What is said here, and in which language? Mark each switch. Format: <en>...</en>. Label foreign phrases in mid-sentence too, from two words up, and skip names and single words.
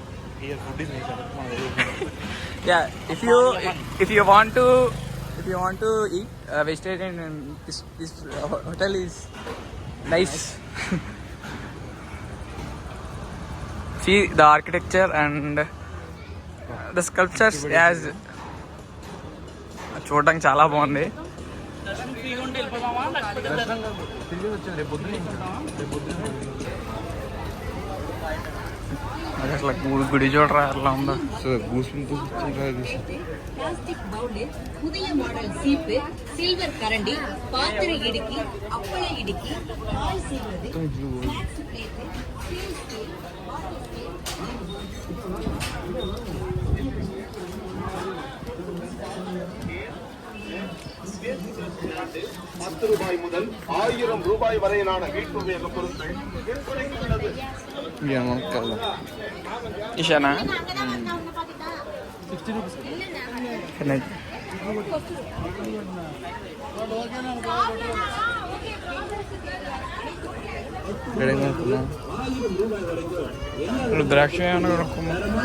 <en>Yeah, if you want to eat vegetarian, this hotel is nice. See the architecture and the sculptures as</en> <te>చూడడానికి చాలా బాగుంది. అది అసలు గుడి చూడరా ఎలా ఉందో.</te> <ta>பிளாஸ்டிக் பவுலில் புதிய மாடல் சீப்பு, சில்வர் கரண்டி, பாத்திர இடுக்கி, அப்பள இடுக்கி, பால் செய்வது,</ta> <en>snacks plate, steel stool, water</en> <ta>₹10 முதல் ₹1000 வரையிலான வீட்டுபயோக பொருட்கள் விற்பனைக்கு உள்ளது.</ta> <te>ఇషానా రుద్రాక్ష ఏమన్నా కొనుక్కోమా.</te>